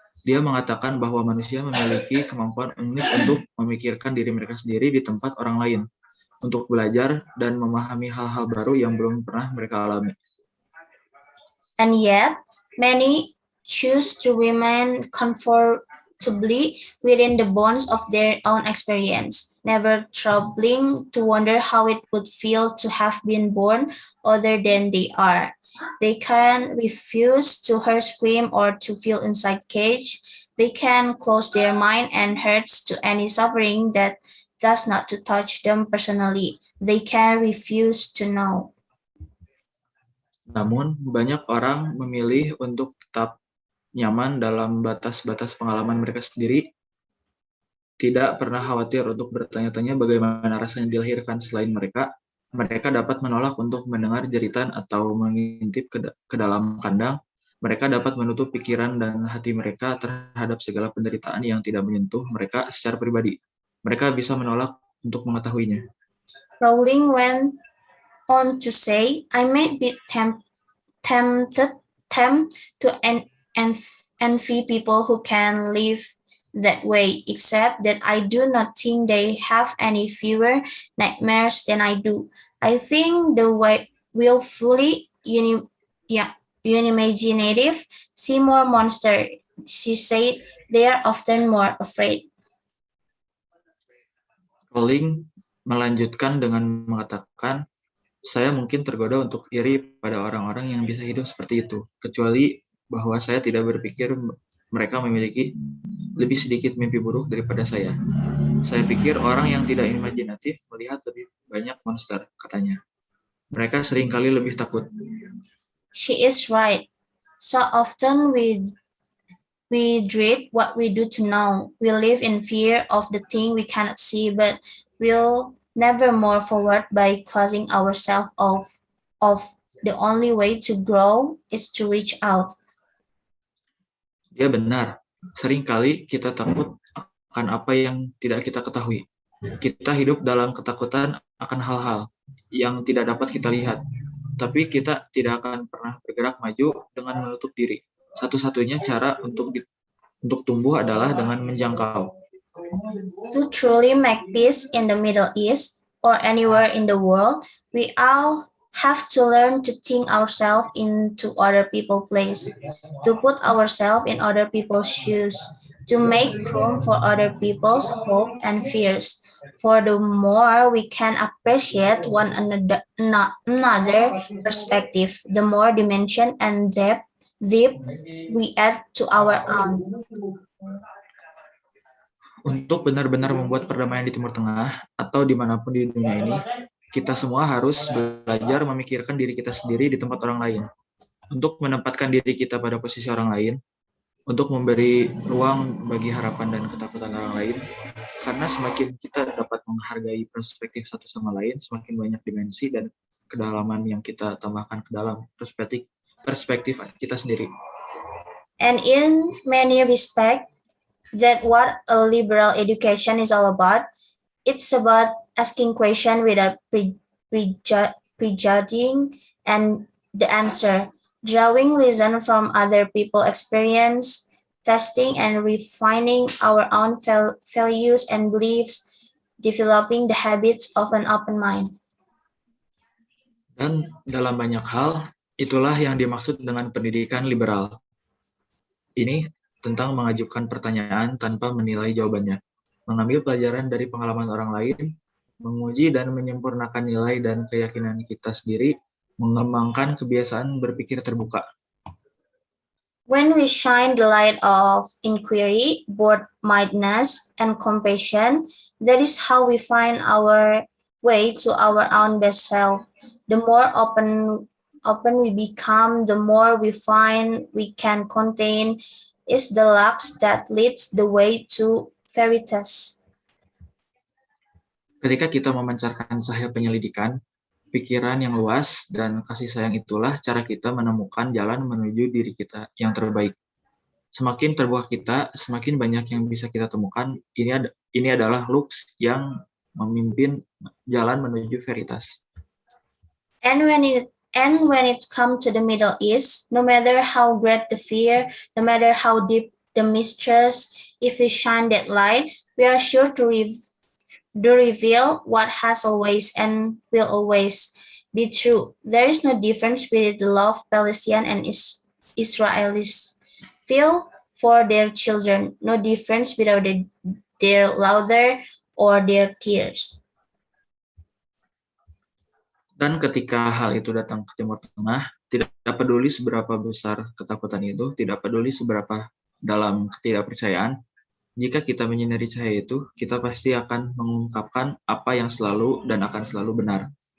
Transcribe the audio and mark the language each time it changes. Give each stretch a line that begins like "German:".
Indonesian: Dia mengatakan bahwa manusia memiliki kemampuan unik untuk memikirkan diri mereka sendiri di tempat orang lain, untuk belajar dan memahami hal-hal baru yang belum pernah mereka alami.
English: And yet, many choose to remain comfortably within the bonds of their own experience, never troubling to wonder how it would feel to have been born other than they are. They can refuse to hear scream or to feel inside cage. They can close their mind and hearts to any suffering that does not to touch them personally. They can refuse to know.
Indonesian: Namun, banyak orang memilih untuk tetap nyaman dalam batas-batas pengalaman mereka sendiri, tidak pernah khawatir untuk bertanya-tanya bagaimana rasanya dilahirkan selain mereka. Mereka dapat menolak untuk mendengar jeritan atau mengintip ke dalam kandang. Mereka dapat menutup pikiran dan hati mereka terhadap segala penderitaan yang tidak menyentuh mereka secara pribadi. Mereka bisa menolak untuk mengetahuinya.
English: Rowling went on to say, I may be tempted to envy people who can live that way, except that I do not think they have any fewer nightmares than I do. I think the willfully unimaginative see more monster. She said they are often more afraid.
Indonesian: Rowling melanjutkan dengan mengatakan, saya mungkin tergoda untuk iri pada orang-orang yang bisa hidup seperti itu, kecuali bahwa saya tidak berpikir mereka memiliki lebih sedikit mimpi buruk daripada saya. Saya pikir orang yang tidak imajinatif melihat lebih banyak monster, katanya. Mereka seringkali lebih takut.
English: She is right. So often we dread what we do to know. We live in fear of the thing we cannot see, but we'll never move forward by closing ourselves off. The only way to grow is to reach out.
Indonesian: Dia benar. Seringkali kita takut akan apa yang tidak kita ketahui. Kita hidup dalam ketakutan akan hal-hal yang tidak dapat kita lihat. Tapi kita tidak akan pernah bergerak maju dengan menutup diri. Satu-satunya cara untuk tumbuh adalah dengan menjangkau.
English: To truly make peace in the Middle East or anywhere in the world, we all have to learn to think ourselves into other people's place, to put ourselves in other people's shoes, to make room for other people's hope and fears. For the more we can appreciate one another perspective, the more dimension and depth we add to our own.
Indonesian: Untuk benar-benar membuat perdamaian di Timur Tengah atau dimanapun di dunia ini, kita semua harus belajar memikirkan diri kita sendiri di tempat orang lain. Untuk menempatkan diri kita pada posisi orang lain, untuk memberi ruang bagi harapan dan ketakutan orang lain, karena semakin kita dapat menghargai perspektif satu sama lain, semakin banyak dimensi dan kedalaman yang kita tambahkan ke dalam perspektif kita sendiri.
English: And in many respects, that what a liberal education is all about. It's about asking questions without prejudging and the answer, drawing lesson from other people's experience, testing and refining our own values and beliefs, developing the habits of an open mind.
Indonesian: Dan dalam banyak hal, itulah yang dimaksud dengan pendidikan liberal. Ini tentang mengajukan pertanyaan tanpa menilai jawabannya, mengambil pelajaran dari pengalaman orang lain, menguji dan menyempurnakan nilai dan keyakinan kita sendiri, mengembangkan kebiasaan berpikir terbuka.
English: When we shine the light of inquiry, broad-mindedness, and compassion, that is how we find our way to our own best self. The more open we become, the more we find we can contain is the lux that leads the way to veritas.
Indonesian: Ketika kita memancarkan cahaya penyelidikan, pikiran yang luas, dan kasih sayang itulah cara kita menemukan jalan menuju diri kita yang terbaik. Semakin terbuka kita, semakin banyak yang bisa kita temukan. Ini adalah lux yang memimpin jalan menuju veritas.
English: And when it comes to the Middle East, no matter how great the fear, no matter how deep the mistrust, if we shine that light, we are sure to reveal what has always and will always be true. There is no difference between the love Palestinians and Israelis feel for their children, no difference between their laughter or their tears.
Indonesian: Dan ketika hal itu datang ke Timur Tengah, tidak peduli seberapa besar ketakutan itu, tidak peduli seberapa dalam ketidakpercayaan, jika kita menyinari cahaya itu, kita pasti akan mengungkapkan apa yang selalu dan akan selalu benar.